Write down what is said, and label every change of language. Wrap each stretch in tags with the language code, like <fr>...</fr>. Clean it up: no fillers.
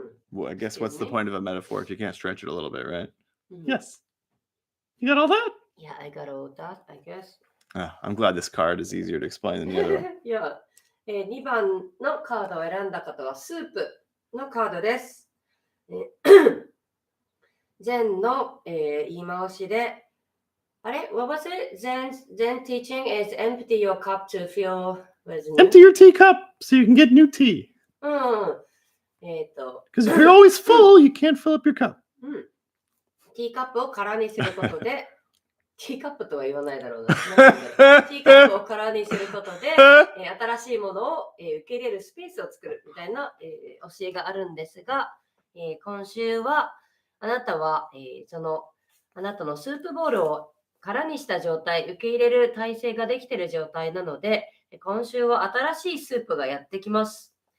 <en>Well, I guess what's the point of a metaphor if you can't stretch it a little bit, right? Yes. You got all that? Yeah, I got all that, I guess. I'm glad this card is easier to explain than the other one.</en> <ja>いや、2番のカードを選んだ方はスープのカードです。 Zen の、言い回しで、</ja> <en>What was it? Zen teaching is empty your cup to fill with new. Empty your teacup so you can get new tea. うん。 Because if you're always full, you can't fill up your cup.</en> <ja>ティーカップを空にすることで、ティーカップとは言わないだろうな。なんて言うんだろうティーカップを空にすることで、新しいものを、受け入れるスペースを作るみたいな、教えがあるんですが、今週はあなたは、あなたのスープボールを空にした状態、受け入れる体制ができている状態なので、今週は新しいスープがやってきます。</ja>